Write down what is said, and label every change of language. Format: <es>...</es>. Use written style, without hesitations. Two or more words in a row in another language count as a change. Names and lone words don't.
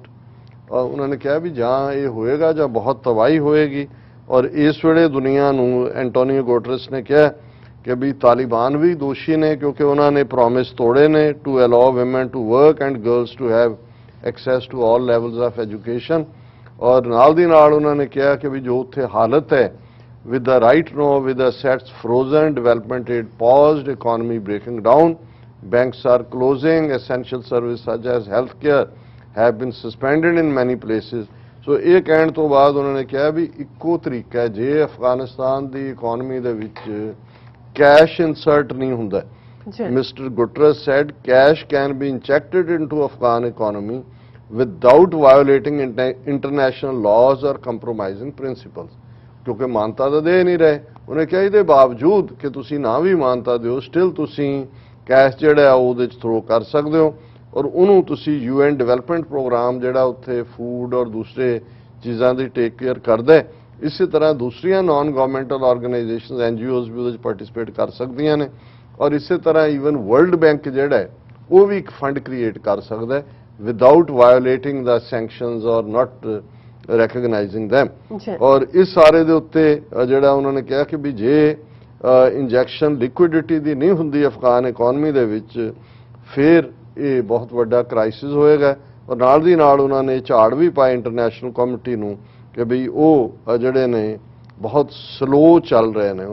<pa>ਉਹਨਾਂ ਨੇ ਕਿਹਾ ਵੀ ਜਾਂ ਇਹ ਹੋਏਗਾ ਜਾਂ ਬਹੁਤ ਤਬਾਹੀ ਹੋਏਗੀ, ਔਰ ਇਸ ਵੇਲੇ ਦੁਨੀਆ ਨੂੰ ਐਂਟੋਨੀਓ ਗੁਟਰਸ ਨੇ ਕਿਹਾ ਕਿ ਵੀ ਤਾਲਿਬਾਨ ਵੀ ਦੋਸ਼ੀ ਨੇ ਕਿਉਂਕਿ ਉਹਨਾਂ ਨੇ ਪ੍ਰੋਮਿਸ ਤੋੜੇ ਨੇ</pa> <en>to allow women to work and girls to have access to all levels of education,</en> <pa>ਔਰ ਨਾਲ ਦੀ ਨਾਲ ਉਹਨਾਂ ਨੇ ਕਿਹਾ ਕਿ ਵੀ ਜੋ ਉੱਥੇ ਹਾਲਤ ਹੈ</pa> <en>with the right now with assets frozen, development aid paused, economy breaking down, banks are closing, essential services such as healthcare have been suspended in many places।</en> <pa>ਸੋ ਇਹ ਕਹਿਣ ਤੋਂ ਬਾਅਦ ਉਹਨਾਂ ਨੇ ਕਿਹਾ ਵੀ ਇੱਕੋ ਤਰੀਕਾ ਹੈ ਜੇ ਅਫਗਾਨਿਸਤਾਨ ਦੀ ਇਕਨੋਮੀ ਦੇ ਵਿੱਚ</pa> <en>cash insert</en> <pa>ਨਹੀਂ ਹੁੰਦਾ, ਮਿਸਟਰ ਗੁਟਰਸ</pa> <en>said cash can be injected into Afghan economy without violating international laws or compromising principles।</en> <pa>ਕਿਉਂਕਿ ਮਾਨਤਾ ਤਾਂ ਦੇ ਨਹੀਂ ਰਹੇ, ਉਹਨੇ ਕਿਹਾ ਇਹਦੇ ਬਾਵਜੂਦ ਕਿ ਤੁਸੀਂ ਨਾ ਵੀ ਮਾਨਤਾ ਦਿਓ ਸਟਿਲ ਤੁਸੀਂ ਕੈਸ਼ ਜਿਹੜਾ ਉਹਦੇ 'ਚ ਥਰੋ ਕਰ ਸਕਦੇ ਹੋ, ਔਰ ਉਹਨੂੰ ਤੁਸੀਂ UN ਡਿਵੈਲਪਮੈਂਟ ਪ੍ਰੋਗਰਾਮ ਜਿਹੜਾ ਉੱਥੇ ਫੂਡ ਔਰ ਦੂਸਰੇ ਚੀਜ਼ਾਂ ਦੀ</pa> <en>take care</en> <pa>ਕਰਦਾ, ਇਸੇ ਤਰ੍ਹਾਂ ਦੂਸਰੀਆਂ</pa> <en>non governmental organisations NGOs</en> <pa>ਵੀ ਉਹਦੇ 'ਚ ਪਾਰਟਿਸਿਪੇਟ ਕਰ ਸਕਦੀਆਂ ਨੇ, ਔਰ ਇਸੇ ਤਰ੍ਹਾਂ ਈਵਨ ਵਰਲਡ ਬੈਂਕ ਜਿਹੜਾ ਹੈ ਉਹ ਵੀ ਇੱਕ</pa> <en>fund create</en> <pa>ਕਰ ਸਕਦਾ</pa> <en>without violating the sanctions</en> <pa>ਔਰ</pa> <en>not recognizing them.</en> <pa>ਔਰ ਇਸ ਸਾਰੇ ਦੇ ਉੱਤੇ ਜਿਹੜਾ ਉਹਨਾਂ ਨੇ ਕਿਹਾ ਕਿ ਵੀ ਜੇ</pa> <en>injection liquidity</en> <pa>ਦੀ ਨਹੀਂ ਹੁੰਦੀ</pa> <en>Afghan economy</en> <pa>ਦੇ ਵਿੱਚ ਫਿਰ ਇਹ ਬਹੁਤ ਵੱਡਾ ਕ੍ਰਾਈਸਿਸ ਹੋਏਗਾ, ਔਰ ਨਾਲ ਦੀ ਨਾਲ ਉਹਨਾਂ ਨੇ ਝਾੜ ਵੀ ਪਾਏ</pa> <en>international community</en> <pa>ਨੂੰ ਕਿ ਵੀ ਉਹ ਜਿਹੜੇ ਨੇ ਬਹੁਤ ਸਲੋ ਚੱਲ ਰਹੇ ਨੇ।</pa>